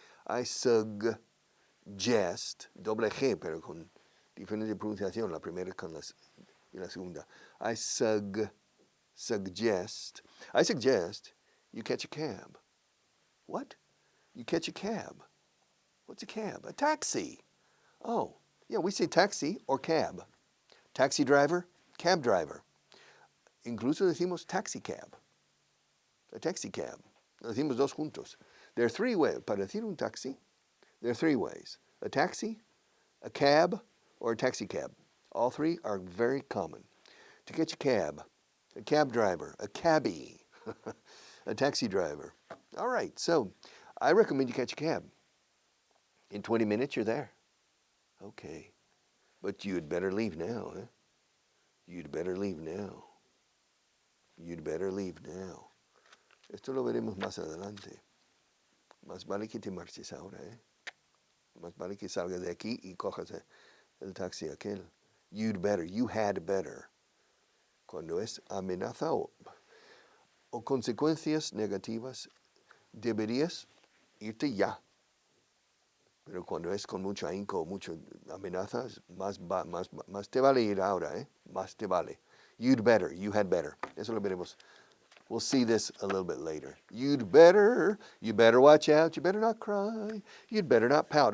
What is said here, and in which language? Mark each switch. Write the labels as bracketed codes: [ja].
[en] I suggest, [es] doble G, pero con diferente pronunciación, la primera con y la segunda. [en] I suggest you catch a cab. What? You catch a cab. What's a cab? A taxi. Oh, yeah, we say taxi or cab. Taxi driver, cab driver. [es] Incluso decimos taxi cab. [en] A taxi cab. [es] Lo decimos dos juntos. [en] There are three ways. [es] Para decir un taxi, [en] there are three ways. A taxi, a cab, or a taxi cab. All three are very common. To catch a cab driver, a cabbie, a taxi driver. All right, so I recommend you catch a cab. In 20 minutes, you're there. Okay, but you'd better leave now. Eh? You'd better leave now. You'd better leave now. [es] Esto lo veremos más adelante. Más vale que te marches ahora. Eh? Más vale que salgas de aquí y cojas el taxi aquel. [en] You'd better, you had better. [es] Cuando es amenaza o consecuencias negativas, deberías irte ya. Pero cuando es con mucho ahínco, muchas amenazas, más te vale ir ahora, ¿eh? Más te vale. [en] You'd better, you had better. [es] Eso lo veremos. [en] We'll see this a little bit later. You better watch out, you better not cry, you'd better not pout.